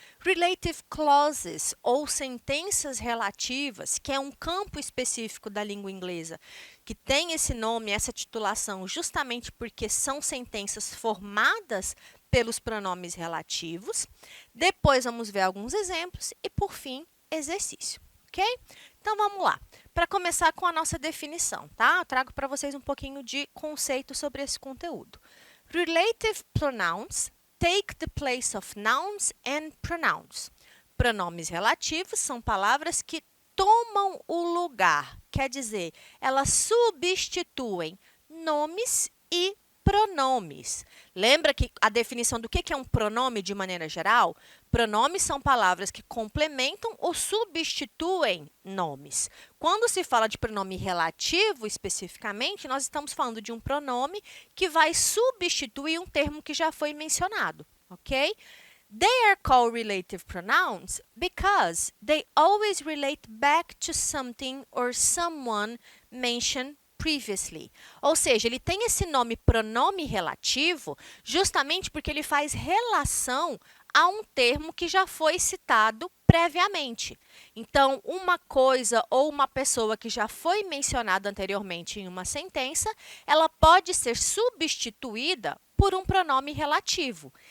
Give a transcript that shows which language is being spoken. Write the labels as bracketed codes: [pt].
[pt] Relative clauses, ou sentenças relativas, que é um campo específico da língua inglesa, que tem esse nome, essa titulação, justamente porque são sentenças formadas pelos pronomes relativos. Depois vamos ver alguns exemplos e, por fim, exercício, ok? Então, vamos lá. Para começar com a nossa definição, tá? Eu trago para vocês um pouquinho de conceito sobre esse conteúdo. [en] Relative pronouns take the place of nouns and pronouns. [pt] Pronomes relativos são palavras que tomam o lugar, quer dizer, elas substituem nomes e pronomes. Lembra que a definição do que é um pronome de maneira geral? Pronomes são palavras que complementam ou substituem nomes. Quando se fala de pronome relativo, especificamente, nós estamos falando de um pronome que vai substituir um termo que já foi mencionado, ok? [en] They are called relative pronouns because they always relate back to something or someone mentioned previously. [pt] Ou seja, ele tem esse nome pronome relativo justamente porque ele faz relação a um termo que já foi citado previamente. Então, uma coisa ou uma pessoa que já foi mencionada anteriormente em uma sentença, ela pode ser substituída por um pronome relativo.